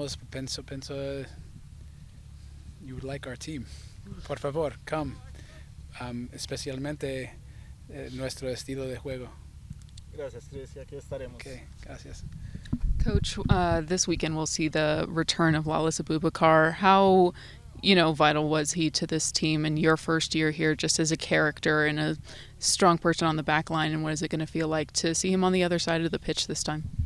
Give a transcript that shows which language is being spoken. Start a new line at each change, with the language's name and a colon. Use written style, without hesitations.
Spanish: Pienso
English: you would like our team.
Spanish: Por favor,
English: come.
Spanish: Especialmente nuestro estilo de juego. Gracias, Chris, y aquí estaremos. Okay, gracias.
English: Coach, this weekend we'll see the return of Wallace Abubakar. How, vital was he to this team in your first year here, just as a character and a strong person on the back line, and what is it going to feel like to see him on the other side of the pitch this time?